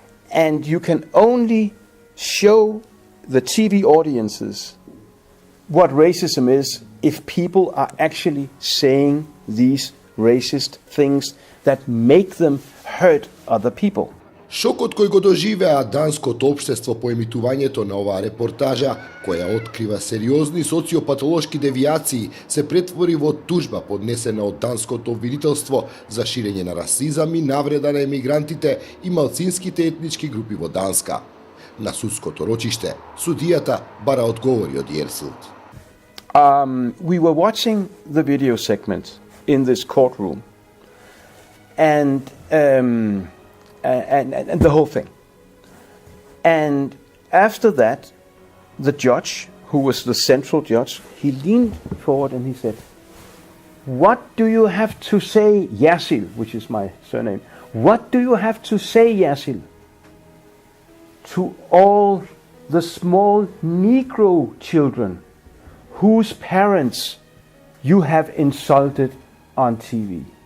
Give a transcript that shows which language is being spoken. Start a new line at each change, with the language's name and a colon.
English: And you can only show the TV audiences what racism is if people are actually saying these racist things that make them hurt other people.
Macedonian: Шокот кој го доживеа данското општество по емитувањето на оваа репортажа, која открива сериозни социопатолошки девијации, се претвори во тужба поднесена од данското обвинителство за ширење на расизам и навреда на емигрантите и малцинските етнички групи во Данска. На судското рочиште, судијата бара одговори од Јерсилд.
English: We were watching the video segment in this courtroom, and the whole thing. And after that, the judge, who was the central judge, he leaned forward and he said, "What do you have to say, Јерсилд," which is my surname, "what do you have to say, Јerсилd, to all the small Negro children whose parents you have insulted on TV?"